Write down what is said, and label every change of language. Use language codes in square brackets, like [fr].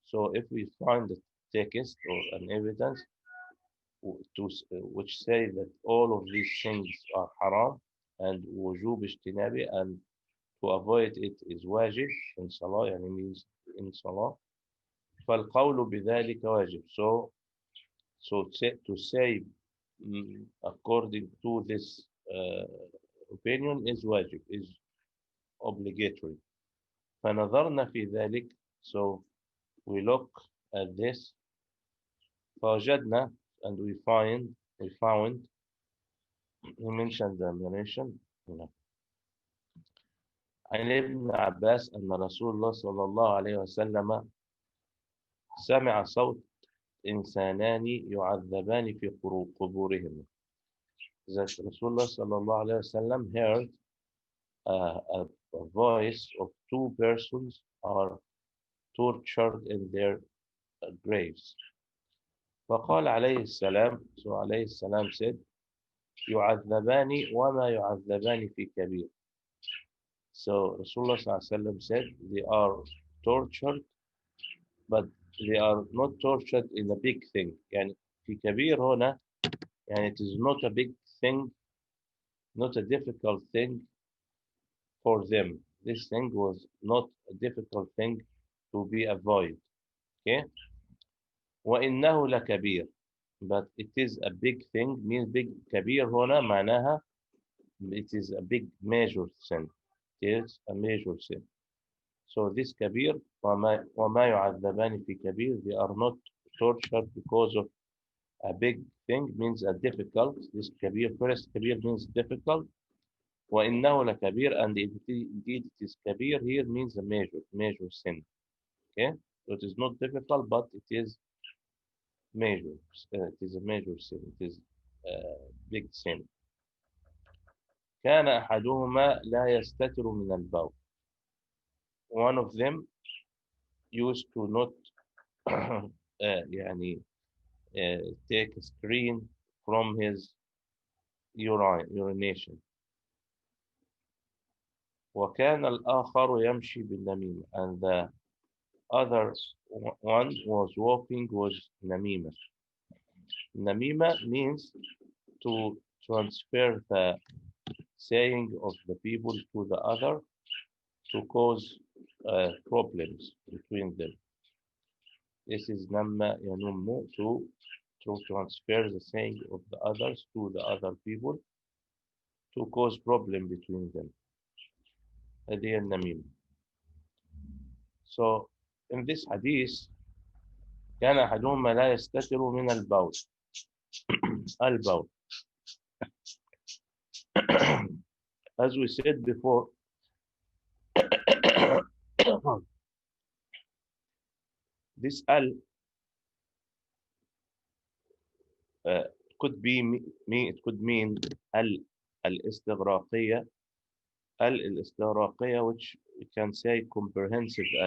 [en] So if we find a text or an evidence which say that all of these things are haram and [ar] وجوب اجتنابه, [en] and to avoid it is wajib in salah, يعني means in salah, [ar] فالقول بذلك واجب. [en] So to say according to this opinion is wajib, is obligatory. [ar] فنظرنا في ذلك, [en] so we look at this, [ar] فوجدنا, [en] and we found, he mentioned the narration, [ar] عن ابن عباس أن رسول الله صلى الله عليه وسلم سمع صوت إنسانان يعذبان في قبورهم. [en] That Rasulullah sallallahu alayhi wasallam heard a voice of two persons are tortured in their graves. [ar] فقال عليه السلام, [en] so [ar] عليه السلام [en] said, [ar] يعذبان وما يعذبان في كبير. [en] So Rasulullah sallallahu alayhi wasallam said they are tortured, but they are not tortured in a big thing. [ar] يعني في كبير هنا, [en] and it is not a big thing, not a difficult thing for them. This thing was not a difficult thing to be avoided. Okay? [ar] وإنه لكبير, [en] but it is a big thing, means big. [ar] كبير هنا معناها [en] it is a big major sin. It is a major sin. So this [ar] كبير وما يعذبان في كبير, [en] they are not tortured because of a big thing, means a difficult. This kabir, first kabir means difficult. [ar] وَإِنَّهُ لَكَبِيرٌ, [en] and indeed it is kabir here means a major sin. Okay, so it is not difficult, but it is major. It is a major sin. It is a big sin. [ar] كان أحدهما لا يستتر من البول. [en] One of them used to not يعني take a screen from his urination. وكان الآخر يمشي بالنميمة, and the other one was walking with namima. Namima means to transfer the saying of the people to the other to cause problems between them. This is namma yanummu, to transfer the saying of the others to the other people to cause problem between them. [ar] هذه النميمة. [en] So in this hadith [ar] كان أحدهما لا يستتر من البول. البول. [en] As we said before, this could be it could mean الاستغراقية, الاستغراقية, which we can say comprehensive